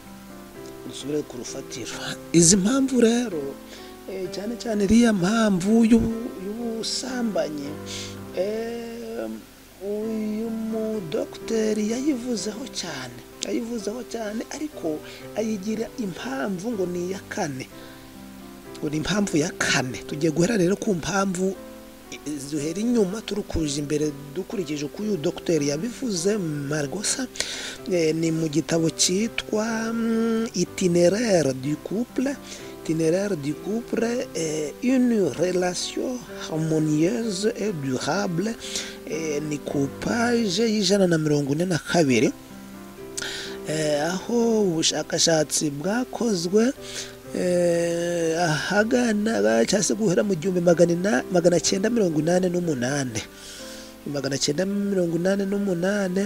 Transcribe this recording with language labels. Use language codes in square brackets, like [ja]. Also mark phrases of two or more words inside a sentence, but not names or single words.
[rw] izi mpamvu rero cyane cyane iriya mpamvu y'ubusambanyi, uyu mudogiteri yayivuzeho cyane, ariko ayigira impamvu ngo ni iya kane, impamvu ya kane. tugiye guhera rero ku mpamvu duhera inyuma turukuje imbere dukurikije uko uyu dogiteri yabivuze. Margosa ni mu gitabo cyitwa Itinéraire du couple, une relation harmonieuse et durable, ni ku paje y'142, aho ubushakashatsi bwakozwe ahagana cyangwa se guhera mu 1988.